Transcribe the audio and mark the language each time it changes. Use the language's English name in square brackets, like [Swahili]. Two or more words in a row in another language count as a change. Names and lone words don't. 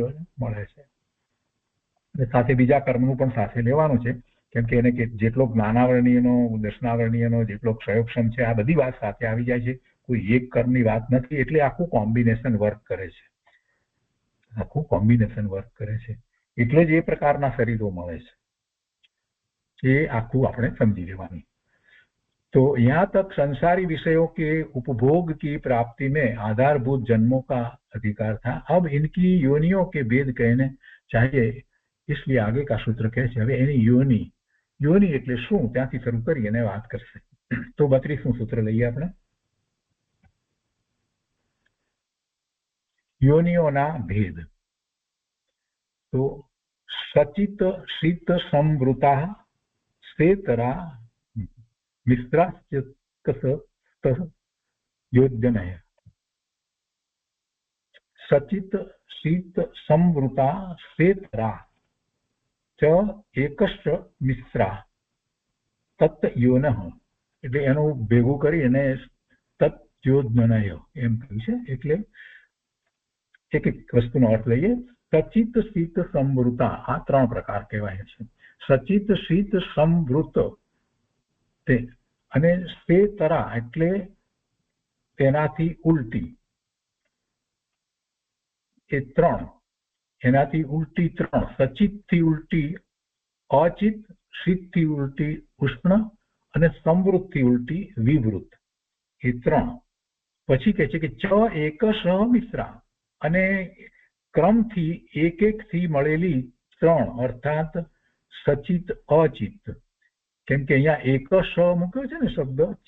[Gujarati] મળે છે અને સાથે બીજા કર્મનું પણ સાથે લેવાનું છે કેમ કે એને જેટલો જ્ઞાનાવરણીયનો દર્શનાવરણીયનો જેટલો ક્ષયોક્ષમ છે આ બધી વાત સાથે આવી જાય છે કોઈ એક કર્મની વાત નથી એટલે આખું કોમ્બિનેશન વર્ક કરે છે આખું કોમ્બિનેશન વર્ક કરે છે એટલે જ એ પ્રકારના શરીરો મળે છે એ આખું આપણે સમજી લેવાનું [Hindi] तो यहाँ तक संसारी विषयों के उपभोग की प्राप्ति में आधारभूत जन्मों का अधिकार था अब इनकी योनियों के भेद कहने चाहिए इसलिए आगे का सूत्र कहे [Gujarati] છે હવે એની યોનિ યોનિ એટલે શું ત્યાંથી શરૂ કરી અને વાત કરશે તો 32મું સૂત્ર લઈએ આપણે યોનિઓના ભેદ તો [Sanskrit] સચિત शीत संवृता स्वेतरा मिश्राश्चयोजनय सचित शीत संवृता स्वेतरा च एकश्च मिश्रा तत्योनः [Gujarati] એટલે એનું ભેગું કરી અને તત્યોજનય એમ કહ્યું છે એટલે એક એક વસ્તુનો અર્થ લઈએ [Sanskrit] सचित शीत संवृता [Gujarati] આ ત્રણ પ્રકાર કહેવાય છે [Sanskrit] सचित शीत संवृत [Gujarati] તે અને સ્વેતરા એટલે તેનાથી ઉલટી એ ત્રણ એનાથી ઉલટી ત્રણ સચિતથી ઉલટી અચિત शीतથી ઉલટી ઉષ્ણ અને સંવૃતથી ઉલટી વિવૃત એ ત્રણ પછી કહે છે કે [Sanskrit] च एकश मिश्रा [Gujarati] અને ક્રમથી એક એક થી મળેલી ત્રણ અર્થાત સચિત અચિત કેમ કે અહીંયા એકશ મૂક્યો છે ને શબ્દ ચ